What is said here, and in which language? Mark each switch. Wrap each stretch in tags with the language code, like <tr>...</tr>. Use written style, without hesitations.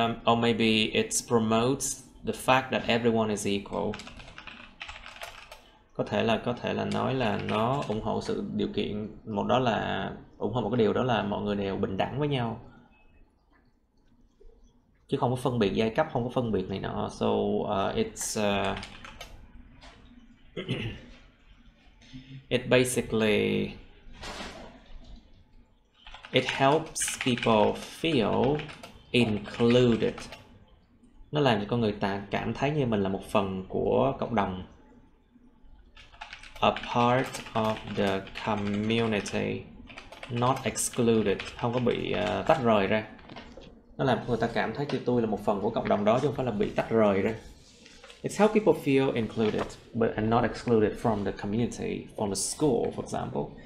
<en>Or maybe it promotes the fact that everyone is equal.</en> <vi>Có thể là nói là nó ủng hộ sự điều kiện, ủng hộ một cái điều đó là mọi người đều bình đẳng với nhau, chứ không có phân biệt giai cấp, không có phân biệt này nọ.</vi> <en>So it's It basically it helps people feel included.</en> <vi>Nó làm cho con người ta cảm thấy như mình là một phần của cộng đồng.</vi> <en>A part of the community, not excluded,</en> <vi>không có bị tách rời ra. Nó làm cho người ta cảm thấy như tôi là một phần của cộng đồng đó chứ không phải là bị tách rời ra.</vi> <en>It's how people feel included, but and not excluded from the community, from the school, for example.</en>